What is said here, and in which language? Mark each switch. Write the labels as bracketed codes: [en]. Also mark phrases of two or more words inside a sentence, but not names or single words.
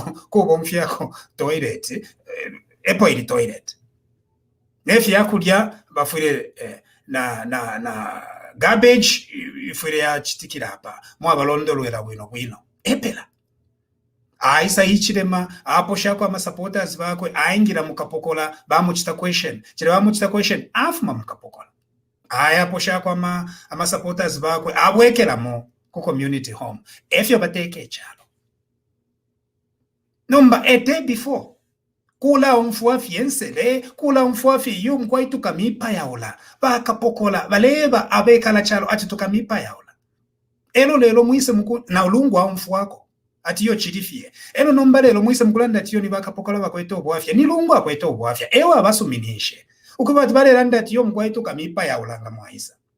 [bem] ko bomfyako toilet epo ili toilet nefi yakulya bafure na garbage ifure ya chitikira hapa mwa balondolwera bwino epela aisa ichirema apo shako ama supporters bakwe aingira mukapokola bamuchita question chire bamuchita question afuma mukapokola aya apo shako ama supporters bakwe abwekeramo ku [en] community home [bem] efyo bateke chalo nomba [en] a day before [bem] kula umfuafi ensele kula umfuafi yum kwaitu kamipa yaola bakapokola baleba abekala chalo ati tukamipa yaola elo lelo muise muku na ulungu wa umfuako ati yo chirifie eno nomba lelo muise mukulanda ati yo ni bakapokola bakweta obwafya ni lungu akweta obwafya ewa abasuminishe ukuba tibalelanda ati yo mkwaitu kamipa yaolanga mwaisa